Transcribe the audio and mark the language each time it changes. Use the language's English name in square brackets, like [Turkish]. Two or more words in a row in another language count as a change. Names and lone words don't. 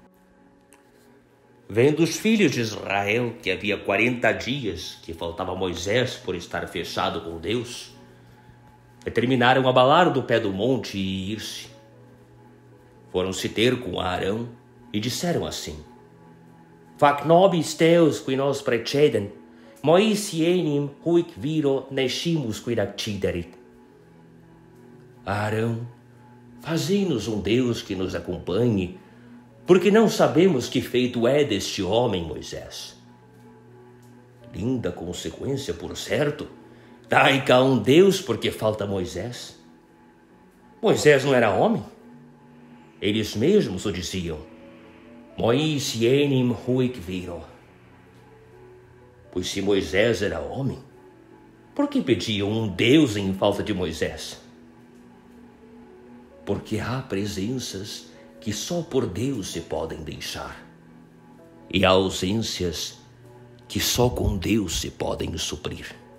[Portuguese] Vendo os filhos de Israel que havia 40 dias que faltava Moisés por estar fechado com Deus, determinaram abalar do pé do monte e ir-se. Foram-se ter com Arão e disseram assim: [Latin] Fac nobis Deus qui nos precedem, Mois enim huic viro nescimus quid acciderit. [Portuguese] Arão, fazei-nos um Deus que nos acompanhe, porque não sabemos que feito é deste homem Moisés. Linda consequência, por certo. Dai cá um Deus porque falta Moisés. Moisés não era homem? Eles mesmos o diziam. [Latin] Mois enim huic viro. [Portuguese] Pois se Moisés era homem, por que pediam um Deus em falta de Moisés? Porque há presenças que só por Deus se podem deixar, e há ausências que só com Deus se podem suprir.